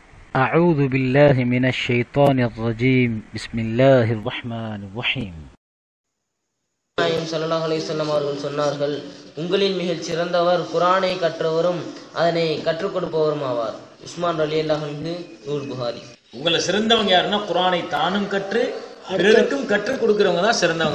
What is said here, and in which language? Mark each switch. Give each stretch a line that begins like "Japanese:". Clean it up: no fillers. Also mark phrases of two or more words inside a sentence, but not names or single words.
Arabic: أعوذ بالله من الشيطان الرجيم بسم الله الرحمن الرحيم
Tamil: நாயகம்
Arabic: صلى الله عليه وسلم
Tamil: அவர்கள் சொன்னார்கள், உங்களில் மிகச் சிறந்தவர் குர்ஆனை கற்றவரும் அதனை கற்றுக் கொடுப்பவரும் ஆவார். உஸ்மான்
Arabic: رضي الله عنه,
Tamil: நூல் புகாரி. உங்களை சிறந்தவங்க யாருன்னா குர்ஆனை தானும் கற்று பிறருக்கும் கற்றுக் கொடுக்கிறவங்க தான் சிறந்தவங்க.